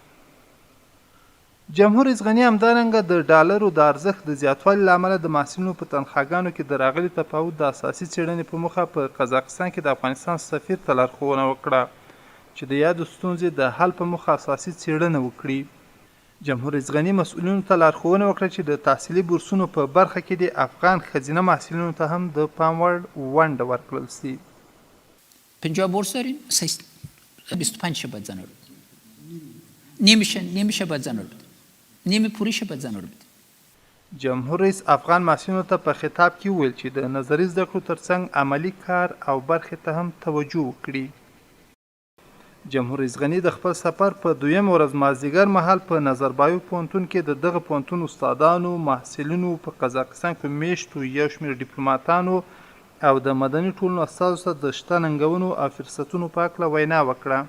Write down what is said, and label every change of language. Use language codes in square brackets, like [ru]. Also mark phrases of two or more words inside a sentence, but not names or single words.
[ps] جمهور رئیس غنی همدارنګه د ډالرو د ارزښت د زیاتوالي له امله د محصلینو په تنخواګانو کې د راغلي تفاوت د اساسي څېړنې په موخه په قزاقستان کې د افغانستان سفیر ته لارښوونه وکړه چې د یادو ستونزې د حل په موخه اساسي څېړنه وکړي. جمهور رئیس غنی مسؤلینو ته لارښوونه وکړه چې د تحصیلي بورسونو په برخه کې د افغان ښځینه محصلینو ته هم د پام وړ ونډه ورکړل سي. [fa] 50 بورس داریم، 25 باید زن رو بده، نیمشه باید زن رو بده، نیمه پوریشه باید زن رو بده. [ps] جمهور رئیس افغان محصلینو ته په خطاب کې وویل چې د نظري زده کړو ترڅنګ عملي کار او برخې ته هم توجه وکړي. جمهور رئیس غنی د خپل سفر په دویم ورځ مازدیګر مهال په نظربایوف پوهنتون کې د دغه پوهنتون استادانو، محصلینو، په قزاقستان کې میشتو یو شمېر ډیپلوماتانو او د مدني ټولنو استازو سره د شته ننګونو او فرصتونو په هکله وینا وکړه.